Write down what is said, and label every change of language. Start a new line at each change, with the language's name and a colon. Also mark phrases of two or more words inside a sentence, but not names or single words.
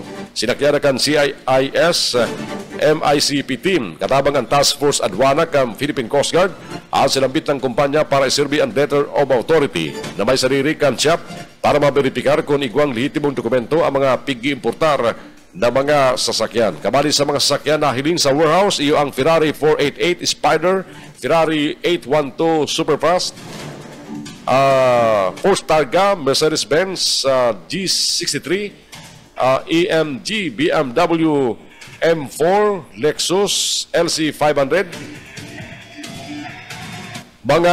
Bikol: Sinakyan kan CIIS MICP team katabang ang Task Force Aduana kam Philippine Coast Guard ang sinambit ng kumpanya para iserbi ang
English: letter of authority
Bikol: na may sarili kan shop para maberipikar kung igwang lehitimong dokumento ang mga pigi-importar na mga sasakyan. Kabali sa mga sasakyan na hiling sa warehouse, iyo ang Ferrari 488 Spider, Ferrari 812 Superfast, Ford Targa, Mercedes-Benz G63, EMG, BMW M4, Lexus LC500, mga